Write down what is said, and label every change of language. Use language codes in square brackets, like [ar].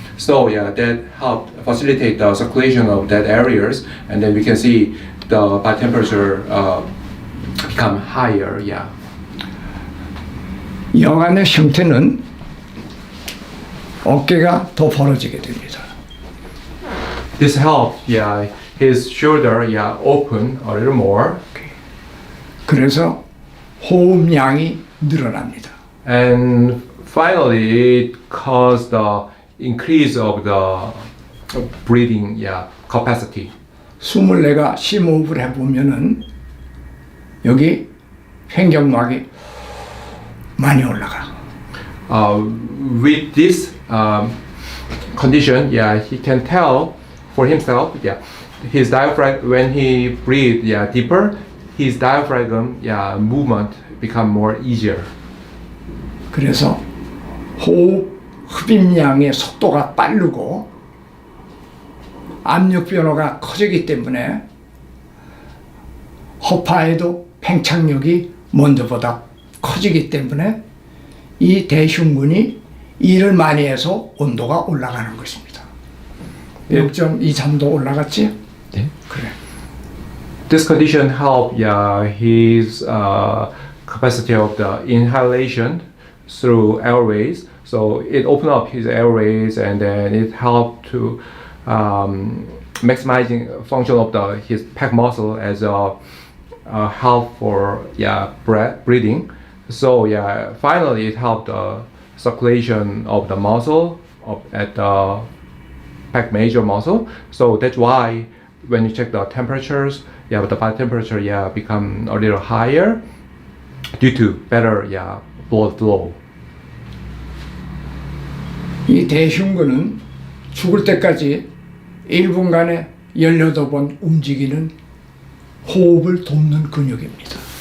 [en] So yeah, that helped facilitate the circulation of that areas, and then we can see the body temperature become higher. Yeah. [ko] 여간의 형태는 어깨가 더 벌어지게 됩니다. [en] This helped, yeah, his shoulder, open a little more, [ko] 그래서 호흡량이 늘어납니다. [en] and finally it caused the increase of the breathing capacity. [ko] 숨을 내가 심호흡을 해보면은 여기 횡격막이 많이 올라가. [en] With this condition, he can tell for himself, his diaphragm when he breathe, deeper, his diaphragm, movement become more easier. [ko] 그래서 호흡 흡입량의 속도가 빠르고 압력 변화가 커지기 때문에 허파에도 팽창력이 먼저보다 커지기 때문에 이 대흉근이 일을 많이 해서 온도가 올라가는 것입니다. 0.23도 올라갔지? 네. 그래. [en] This condition help, his capacity of the inhalation through airways. So it open up his airways, and then it help to maximizing function of his pec muscle as a help for breathing. So finally it helped the circulation of the muscle at the pec major muscle. So that's why when you check the temperatures, the body temperature become a little higher due to better blood flow. [ko] 이 대흉근은 죽을 때까지 1분간에 18번 움직이는 호흡을 돕는 근육입니다.